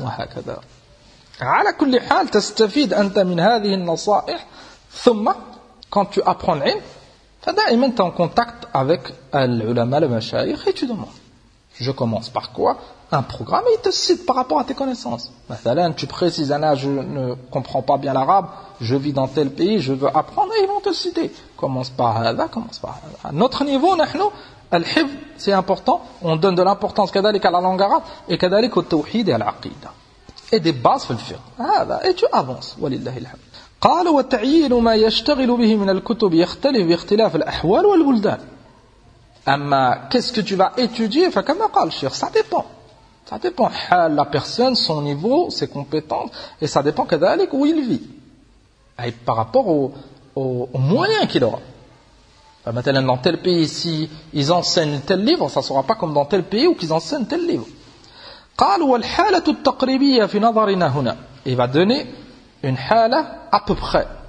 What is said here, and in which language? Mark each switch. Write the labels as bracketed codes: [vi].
[ar] وهكذا. على كل حال تستفيد أنت من هذه النصائح ثم [fr] quand tu apprends [ar] العلم فدائما [fr] tu es en contact avec [ar] العلماء المشايخ [fr] et tu demandes. Je commence par quoi? Un programme, il te cite par rapport à tes connaissances. مثلا tu précises Anna, je ne comprends pas bien l'arabe, je vis dans tel pays, je veux apprendre, et ils vont te citer. Commence par هذا, commence par هذا. À notre niveau, [ar] نحن الحفظ [fr] c'est important, on donne de l'importance كذلك à la langue arabe et كذلك au tawhid et à l'aqida. Et des bases sur le fiqh. هذا. Et tu avances. [ar] ولله الحمد. قال وتعيين ما يشتغل به من الكتب يختلف باختلاف الأحوال والبلدان. [fr] أما qu'est-ce que tu vas étudier? Enfin, comme [ar] قال الشيخ, [fr] ça dépend. Ça dépend. حال la personne, son niveau, ses compétences, et ça dépend كذلك où il vit. Et par rapport aux moyens qu'il aura. Enfin, maintenant, dans tel pays, si ils enseignent tel livre, ça sera pas comme dans tel pays où ils enseignent tel livre. [ar] قال والحالة التقريبية في نظرنا هنا. [fr] Il va donner une hala à peu près.